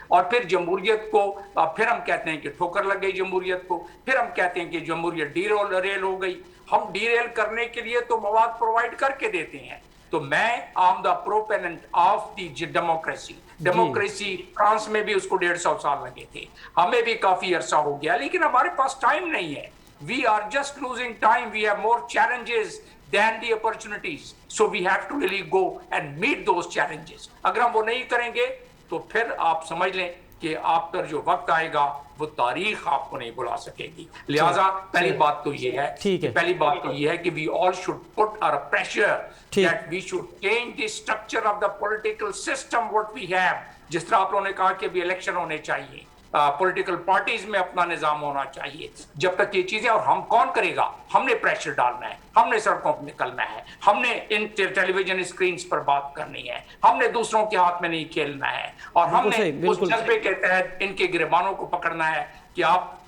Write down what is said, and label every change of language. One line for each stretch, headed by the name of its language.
Hindi: और फिर जमहूरियत को फिर हम कहते हैं कि ठोकर लग गई जमहूरियत को, फिर हम कहते हैं कि जमहूरियत डीरेल हो गई. हम डीरेल करने के लिए तो मवाद प्रोवाइड करके देते हैं. तो मैं
English: am the proponent of the
Hindi: democracy France में भी उसको 150 साल लगे थे, हमें भी काफी अरसा हो गया, लेकिन हमारे पास टाइम नहीं है.
English: We are just losing time. We have more challenges than the opportunities. So we have to really go and meet those challenges.
Hindi: अगर हम वो नहीं करेंगे तो फिर आप समझ लें कि आप पर जो वक्त आएगा वो तारीख आपको नहीं बुला सकेगी. लिहाजा पहली बात तो ये है कि
English: we all should put our pressure that we should change the structure of the political system what we have.
Hindi: जिस तरह आप लोगों ने कहा कि भी इलेक्शन होने चाहिए, पॉलिटिकल पार्टीज में अपना निजाम होना चाहिए. जब तक ये चीजें, और हम कौन करेगा? हमने प्रेशर डालना है, हमने सड़कों पर निकलना है, हमने इन टेलीविजन स्क्रीन्स पर बात करनी है, हमने दूसरों के हाथ में नहीं खेलना है, और हमने उस जज्बे के तहत इनके गिरबानों को पकड़ना है कि आप